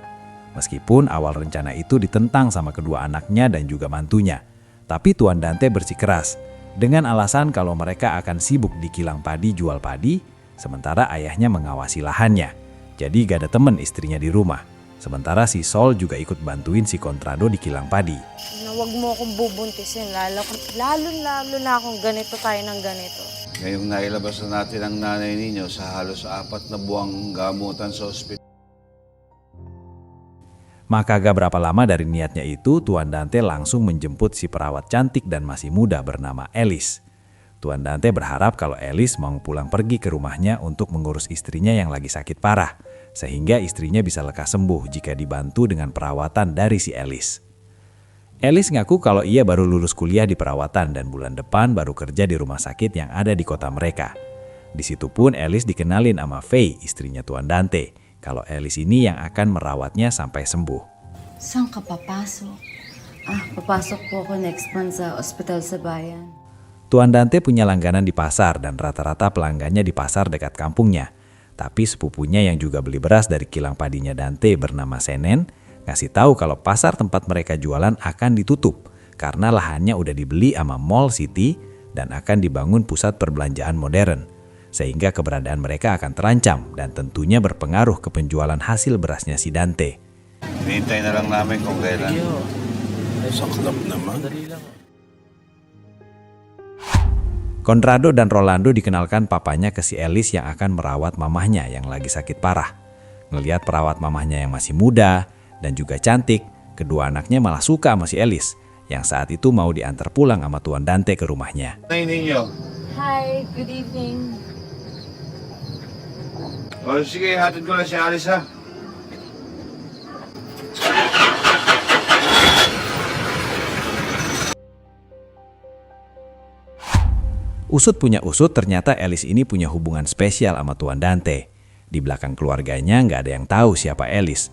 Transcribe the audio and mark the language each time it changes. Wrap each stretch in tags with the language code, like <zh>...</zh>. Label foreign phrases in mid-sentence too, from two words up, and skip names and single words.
<id>Meskipun awal rencana itu ditentang sama kedua anaknya dan juga mantunya, tapi Tuan Dante bersikeras dengan alasan kalau mereka akan sibuk di kilang padi jual padi, sementara ayahnya mengawasi lahannya. Jadi gak ada temen istrinya di rumah. Sementara si Sol juga ikut bantuin si Contrado di kilang padi.</id> <tl>Huwag mo akong bubuntisin, lalo na akong ganito tayo ng ganito. Ngayong nailabas na natin ang nanay ninyo sa halos 4 na buwang gamutan sa ospital.</tl> <id>Maka gak berapa lama dari niatnya itu, Tuan Dante langsung menjemput si perawat cantik dan masih muda bernama Alice. Tuan Dante berharap kalau Alice mau pulang pergi ke rumahnya untuk mengurus istrinya yang lagi sakit parah, sehingga istrinya bisa lekas sembuh jika dibantu dengan perawatan dari si Alice. Alice ngaku kalau ia baru lulus kuliah di perawatan dan bulan depan baru kerja di rumah sakit yang ada di kota mereka. Di situ pun Alice dikenalin sama Faye, istrinya Tuan Dante, kalau Alice ini yang akan merawatnya sampai sembuh.</id> <tl>Saan ka papasok? Papasok po ako</tl> <en>next month</en> <tl>sa ospital sa bayan.</tl> <id>Tuan Dante punya langganan di pasar dan rata-rata pelanggannya di pasar dekat kampungnya. Tapi sepupunya yang juga beli beras dari kilang padinya Dante bernama Senen, ngasih tahu kalau pasar tempat mereka jualan akan ditutup karena lahannya udah dibeli sama Mall City dan akan dibangun pusat perbelanjaan modern. Sehingga keberadaan mereka akan terancam dan tentunya berpengaruh ke penjualan hasil berasnya si Dante.</id> <tl>Hinihintay na lang namin kung kailan. Saklap naman.</tl> <id>Contrado dan Rolando dikenalkan papanya ke si Alice yang akan merawat mamahnya yang lagi sakit parah. Ngelihat perawat mamahnya yang masih muda dan juga cantik, kedua anaknya malah suka sama si Alice yang saat itu mau diantar pulang sama Tuan Dante ke rumahnya.</id> <tl>Nanay ninyo.</tl> <en>Hi, good evening.</en> <tl>O sige, hatid ko na si Alice ha.</tl> <id>Usut punya usut, ternyata Alice ini punya hubungan spesial sama Tuan Dante. Di belakang keluarganya nggak ada yang tahu siapa Alice.</id>